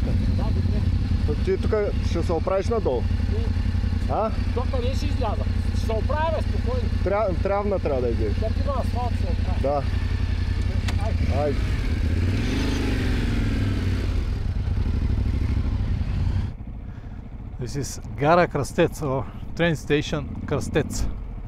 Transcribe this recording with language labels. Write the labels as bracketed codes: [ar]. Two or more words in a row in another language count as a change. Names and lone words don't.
[bg] Ти тук ще се оправиш надолу. Тук къде ще изляза? Ще се оправя, спокойно. Травна трябва да идеш. Как има асфалт се оправя? Да. Айде. [en] This is Gara Krstec or train station Krstec.